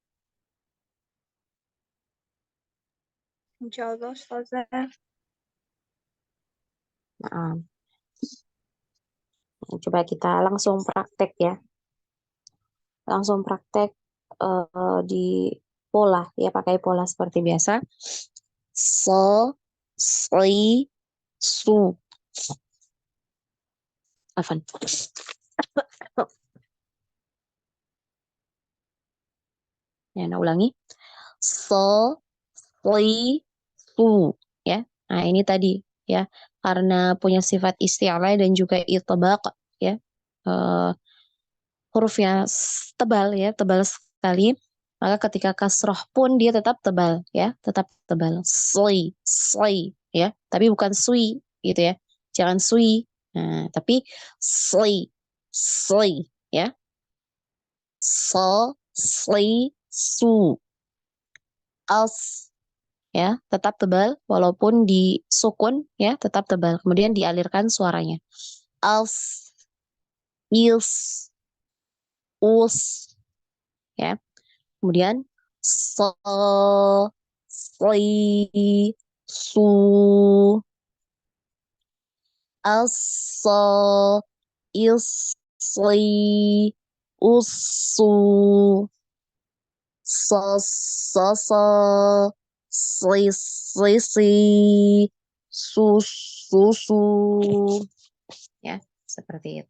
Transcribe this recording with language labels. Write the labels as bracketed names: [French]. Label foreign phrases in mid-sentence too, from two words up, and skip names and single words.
[Indonesian] Insyaallah Ustazah. Nah, coba kita langsung praktek ya. Langsung praktek di pola ya, pakai pola seperti biasa. So, si, su. Afan. Ya, nah ulangi. So, li, su. Ya. Nah, ini tadi ya. Karena punya sifat isti'la dan juga itbaq ya. Eh, hurufnya tebal ya, tebal sekali. Maka ketika kasroh pun dia tetap tebal ya, tetap tebal. Sli, sli ya. Tapi bukan sui gitu ya. Jangan sui. Nah, tapi sli, sli ya. So, sli, su. As ya, tetap tebal walaupun di sukun ya, tetap tebal. Kemudian dialirkan suaranya. As, is, us ya. Kemudian so, sli, su, as, so, is, sli, usu, so, sli, su, ya, seperti itu.